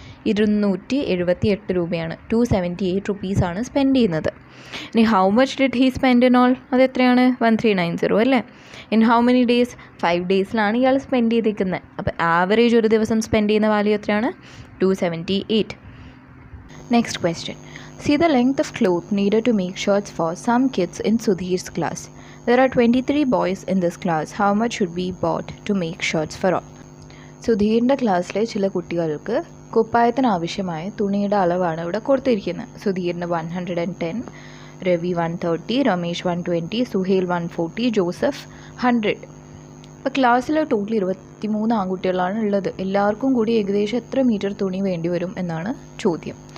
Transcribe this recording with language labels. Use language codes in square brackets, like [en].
[ml] 278 രൂപയാണ്. 278 റുപ്പീസാണ് സ്പെൻഡ് ചെയ്യുന്നത്. [en] ഇനി how much did he spend in all? [ml] അത് എത്രയാണ്? 1390 അല്ലേ. [en] In how many days? [ml] 5 ഡേയ്സിലാണ് ഇയാൾ സ്പെൻഡ് ചെയ്തിരിക്കുന്നത്. അപ്പോൾ ആവറേജ് ഒരു ദിവസം സ്പെൻഡ് ചെയ്യുന്ന വാല്യൂ എത്രയാണ്? 278. Next question. [en] See the length of cloth needed to make shirts for some kids in Sudhir's class. There are 23 boys in this class. How much should be bought to make shirts for all? [ml] സുധീറിൻ്റെ ക്ലാസ്സിലെ ചില കുട്ടികൾക്ക് കുപ്പായത്തിന് ആവശ്യമായ തുണിയുടെ അളവാണ് ഇവിടെ കൊടുത്തിരിക്കുന്നത്. സുധീറിന് 110, Ravi 130, Ramesh 120, Suhail 140, Joseph 100. അപ്പോൾ ക്ലാസ്സിൽ ടോട്ടൽ 23 ആൺകുട്ടികളാണ് ഉള്ളത്. എല്ലാവർക്കും കൂടി ഏകദേശം എത്ര മീറ്റർ തുണി വേണ്ടി വരും എന്നാണ് ചോദ്യം.